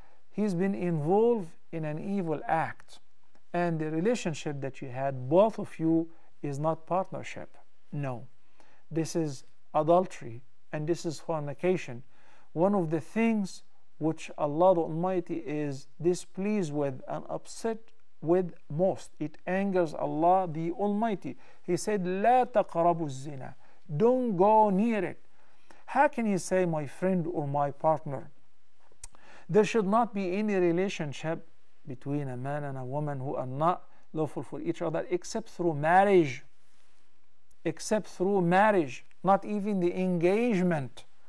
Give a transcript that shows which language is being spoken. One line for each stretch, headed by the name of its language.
English: He's been involved in an evil act, and the relationship that you had, both of you, is not partnership. No, this is adultery and this is fornication. One of the things which Allah the Almighty is displeased with and upset with most, it angers Allah the Almighty. He said,
Arabic: لا تقربوا الزنا.
English: Don't go near it. How can you say my friend or my partner? There should not be any relationship between a man and a woman who are not lawful for each other except through marriage. Except through marriage, not even the engagement.